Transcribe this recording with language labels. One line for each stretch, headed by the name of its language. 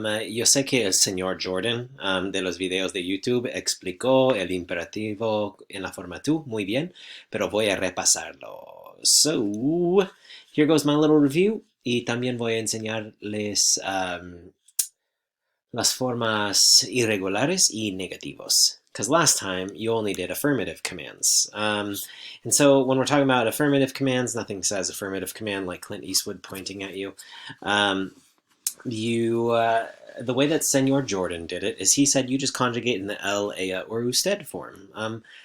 Spanish: Yo sé que el señor Jordan de los videos de YouTube explicó el imperativo en la forma tú muy bien, pero voy a repasarlo.
English: So, here goes my little review.
Spanish: Y también voy a enseñarles las formas irregulares y negativos.
English: Because last time you only did affirmative commands. And so when we're talking about affirmative commands, nothing says affirmative command like Clint Eastwood pointing at you. Um, the way that Senor Jordan did it is he said you just conjugate in the el, ea, or usted form.